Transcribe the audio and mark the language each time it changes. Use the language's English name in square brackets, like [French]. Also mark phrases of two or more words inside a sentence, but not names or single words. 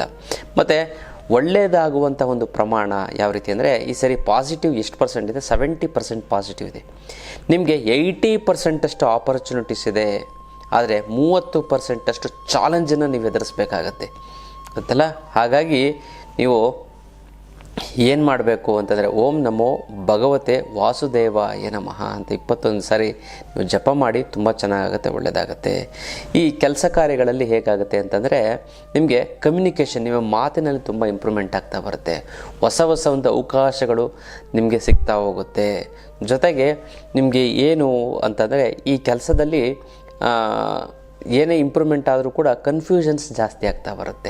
[Kannada] ಮತ್ತು ಒಳ್ಳೆಯದಾಗುವಂಥ ಒಂದು ಪ್ರಮಾಣ ಯಾವ ರೀತಿ ಅಂದರೆ ಈ ಸರಿ ಪಾಸಿಟಿವ್ ಎಷ್ಟು % ಇದೆ? 70% ಪಾಸಿಟಿವ್ ಇದೆ. ನಿಮಗೆ 80% ಆಪರ್ಚುನಿಟೀಸ್ ಇದೆ. ಆದರೆ 30% ಚಾಲೆಂಜನ್ನು ನೀವು ಎದುರಿಸ್ಬೇಕಾಗತ್ತೆ ಗೊತ್ತಲ್ಲ. ಹಾಗಾಗಿ ನೀವು ಏನು ಮಾಡಬೇಕು ಅಂತಂದರೆ [Sanskrit] ಓಂ ನಮೋ ಭಗವತೆ ವಾಸುದೇವಾಯ ನಮಃ [Kannada] ಅಂತ 21 ಸಾರಿ ನೀವು ಜಪ ಮಾಡಿ. ತುಂಬ ಚೆನ್ನಾಗಾಗುತ್ತೆ, ಒಳ್ಳೆಯದಾಗತ್ತೆ. ಈ ಕೆಲಸ ಕಾರ್ಯಗಳಲ್ಲಿ ಹೇಗಾಗುತ್ತೆ ಅಂತಂದರೆ ನಿಮಗೆ ಕಮ್ಯುನಿಕೇಷನ್, ನಿಮ್ಮ ಮಾತಿನಲ್ಲಿ ತುಂಬ ಇಂಪ್ರೂವ್ಮೆಂಟ್ ಆಗ್ತಾ ಬರುತ್ತೆ. ಹೊಸ ಒಂದು ಅವಕಾಶಗಳು ನಿಮಗೆ ಸಿಗ್ತಾ ಹೋಗುತ್ತೆ. ಜೊತೆಗೆ ನಿಮಗೆ ಏನು ಅಂತಂದರೆ ಈ ಕೆಲಸದಲ್ಲಿ ಏನೇ ಇಂಪ್ರೂವ್ಮೆಂಟ್ ಆದರೂ ಕೂಡ ಕನ್ಫ್ಯೂಷನ್ಸ್ ಜಾಸ್ತಿ ಆಗ್ತಾ ಬರುತ್ತೆ.